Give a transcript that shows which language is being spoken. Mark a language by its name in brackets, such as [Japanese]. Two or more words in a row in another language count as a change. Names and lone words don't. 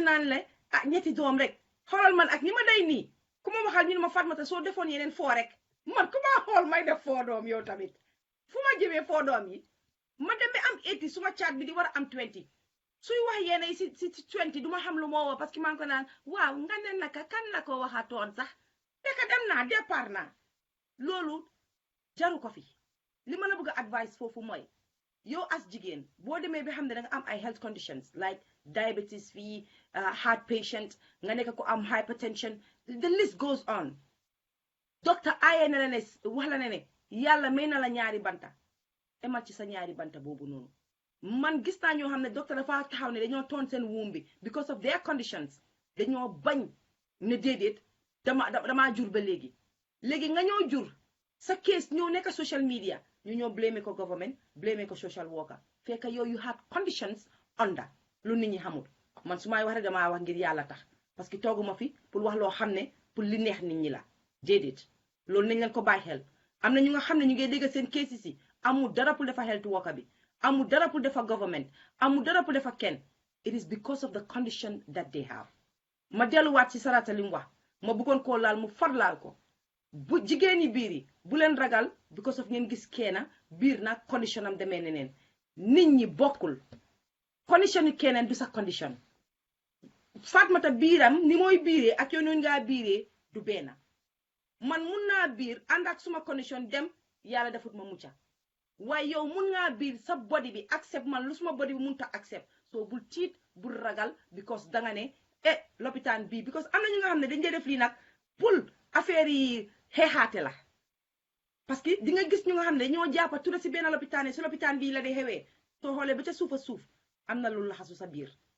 [Wolof] naan la ah ñetti doom rek xoolal man ak ñi ma day nii ku ma waxal ñu ne ma Fatmata soo defoon yeneen foo rek man ku ma xool may def foo doom yow tamit fu ma jëmee foo doom yi ma demee am 80 suma caat bi di war a am 20 suy wax yéen ay si 20 duma xam lu moo woo parce que maa ngi ko naan waaw nga ne naka kan la ko waxatoon sax fekk dem naa départ naa loolu jaru ko fi li ma la bëgg a advice foofu mooy yow as jigéen boo demee bi xam ne da nga am ay [English] health conditions like diabetes [Wolof] fii [English] heart patient [Wolof] nga nekk ko am hypertension [English] the list goes on [Wolof] docteur aaye na la ne wax la ne yàlla may na la ñaari banta emal ci sa ñaari banta boobu noonu man gis naa ñoo xam ne docteur dafa taxaw ne dañoo toon seen womb bi [English] because of their conditions [Wolof] dañoo bañ ne déedéet damaa jur ba léegi nga ñoo jur sa case ñoo nekk social media ñu ñoo blame ko government blame ko [English] social worker [Wolof] fekk yow [English] you had conditions under [Wolof] lu nit ñi xamul man su may wax rek damaa wax ngir yàlla tax parce que tooguma fi pour wax loo xam ne pour li neex nit ñi la déedéet loolu nañ leen ko bàyyi xel am na ñu nga xam ne ñu ngi dégg seen cases yi amul dara pour defa [English] health worker [Wolof] bi amul dara pour defa government amul dara pour defa kenn [English] it is because of the condition that they have [Wolof] ma delluwaat ci Sarata li mu wax ma bëggoon koo laal mu far laal ko bu jigéen ñi biir yi bu leen ragal [English] because of [Wolof] ngeen gis keena biir nag condition am demee neneen nit ñi bokkul condition yi keneen du sa condition Fatmata biiram ni mooy biiree ak yow noonu ngaa biiree du benn man mun naa biir ànd ak suma condition dem yàlla defut ma mucca waaye yow mun ngaa biir sa body bi accept man lu suma body bi mun ta accept so bul tiit bul ragal because danga ne lopitaan bii because am na ñu nga xam ne dañ dee def lii nag pour affaire yi xeexaate la parce que di nga gis ñu nga xam ne dañoo jàppa tura si benn lopitaan yi si lopitaan bii la dee xewee soo xoolee ba ca suufa suuf am na lu laxasu sa biir